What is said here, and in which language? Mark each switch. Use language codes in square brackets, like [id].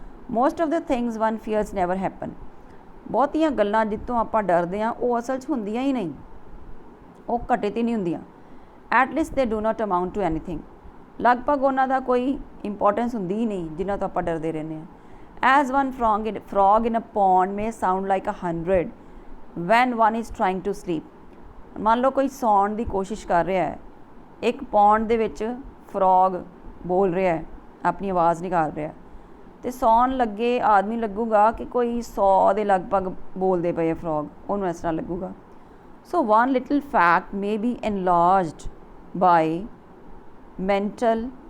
[en] Most of the things one fears never happen. [pa] ਬਹੁਤੀਆਂ ਗੱਲਾਂ ਜਿੱਤੋਂ ਆਪਾਂ ਡਰਦੇ ਹਾਂ ਉਹ ਅਸਲ 'ਚ ਹੁੰਦੀਆਂ ਹੀ ਨਹੀਂ, ਉਹ ਘਟਿਤ ਹੀ ਨਹੀਂ ਹੁੰਦੀਆਂ। [en] At least they do not amount to anything. [pa] ਲਗਭਗ ਉਹਨਾਂ ਦਾ ਕੋਈ ਇੰਪੋਰਟੈਂਸ ਹੁੰਦੀ ਹੀ ਨਹੀਂ ਜਿਨ੍ਹਾਂ ਤੋਂ ਆਪਾਂ ਡਰਦੇ ਰਹਿੰਦੇ ਹਾਂ। [en] As one frog in a pond may sound like 100 when one is trying to sleep. [pa] ਮੰਨ ਲਓ ਕੋਈ ਸੌਣ ਦੀ ਕੋਸ਼ਿਸ਼ ਕਰ ਰਿਹਾ ਹੈ, ਇੱਕ ਪੌਂਡ ਦੇ ਵਿੱਚ ਫਰੋਗ ਬੋਲ ਰਿਹਾ ਹੈ, ਆਪਣੀ ਆਵਾਜ਼ ਨਿਕਾਲ ਰਿਹਾ, ਅਤੇ ਸੌਣ ਲੱਗੇ ਆਦਮੀ ਲੱਗੂਗਾ ਕਿ ਕੋਈ 100 ਦੇ ਲਗਭਗ ਬੋਲਦੇ ਪਏ ਫਰੋਗ, ਉਹਨੂੰ ਇਸ ਤਰ੍ਹਾਂ ਲੱਗੂਗਾ। [en] So one little fact may be enlarged by mental.